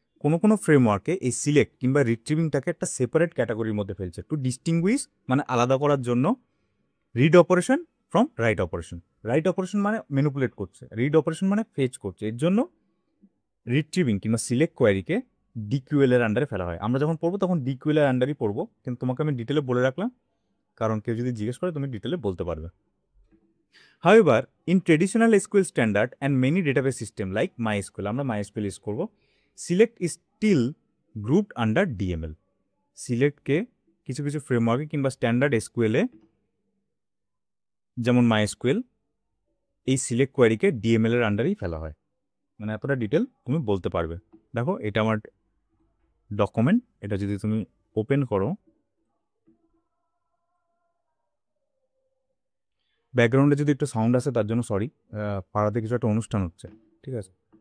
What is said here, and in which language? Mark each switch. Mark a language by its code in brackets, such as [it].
[bn] কোনো ফ্রেমওয়ার্কে এই সিলেক্ট কিংবা রিট্রিভিংটাকে একটা সেপারেট ক্যাটাগরির মধ্যে ফেলছে, টু ডিস্টিংগুইশ মানে আলাদা করার জন্য [en] Read operation from write operation. [bn] Right operation মানে ম্যানিপুলেট করছে, রিড অপারেশন মানে ফেচ করছে। এর জন্য রিট্রিভিং কিংবা সিলেক্ট কোয়ারিকে ডিকিউএল এর আন্ডারে ফেলা হয়। আমরা যখন পড়বো তখন ডিকিউএল এর আন্ডারই পড়বো, কিন্তু তোমাকে আমি ডিটেলে বলে রাখলাম কারণ কেউ যদি জিজ্ঞেস করে তুমি ডিটেলে বলতে পারবে। [en] However, in traditional SQL standard and many database system like MySQL, [bn] আমরা MySQL ইউজ করব, [en] select is still grouped under DML. [bn] সিলেক্টকে কিছু কিছু ফ্রেমওয়ার্কে কিংবা স্ট্যান্ডার্ড এসকিউএলে যেমন MySQL এই সিলেক্ট কোয়ারিকে ডিএমএল এর আন্ডারেই ফেলা হয়। মানে এতটা ডিটেল তুমি বলতে পারবে। দেখো এটা আমার ডকুমেন্ট, এটা যদি তুমি ওপেন করো, ব্যাকগ্রাউন্ডে যদি একটু সাউন্ড আসে তার জন্য সরি, পাড়াতে কিছু একটা অনুষ্ঠান হচ্ছে, ঠিক আছে।